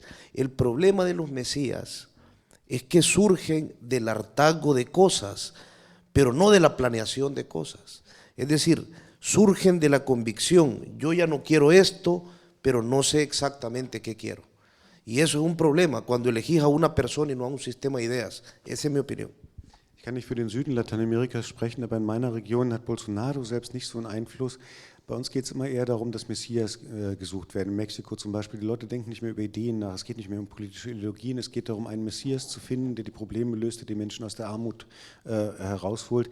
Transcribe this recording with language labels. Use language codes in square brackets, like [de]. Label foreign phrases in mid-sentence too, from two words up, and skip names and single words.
[es] El problema de los Mesías es que surgen del hartazgo de cosas, pero no de la planeación de cosas. Es decir, surgen de la convicción, yo ya no quiero esto, pero no sé exactamente qué quiero. Y eso es un problema, cuando elegís a una persona y no a un sistema de ideas. Esa es mi opinión. [de] Ich kann nicht für den Süden Lateinamerikas sprechen, aber in meiner Region hat Bolsonaro selbst nicht so einen Einfluss. Bei uns geht es immer eher darum, dass Messias gesucht werden. In Mexiko zum Beispiel, die Leute denken nicht mehr über Ideen nach, es geht nicht mehr um politische Ideologien, es geht darum, einen Messias zu finden, der die Probleme löst, der die Menschen aus der Armut herausholt.